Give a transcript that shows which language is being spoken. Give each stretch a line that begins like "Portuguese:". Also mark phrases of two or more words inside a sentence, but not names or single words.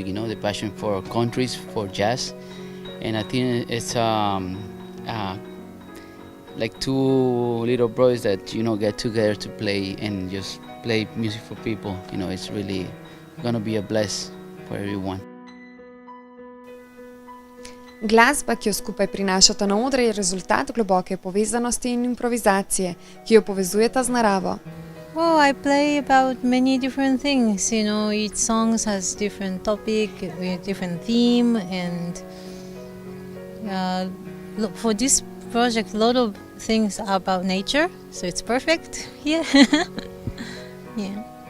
English: The passion for countries, for jazz, and I think it's like two little brothers that get together to play and just play music for people. It's really gonna be a bless for everyone.
Slovenian: Glasba, ki jo skupaj prinašata na odre, je rezultat globoke povezanosti in improvizacije, ki jo povezujeta z naravo.
English: Oh, I play about many different things. Each song has different topic, different theme, and look, for this project, a lot of things are about nature, so it's perfect here. Yeah.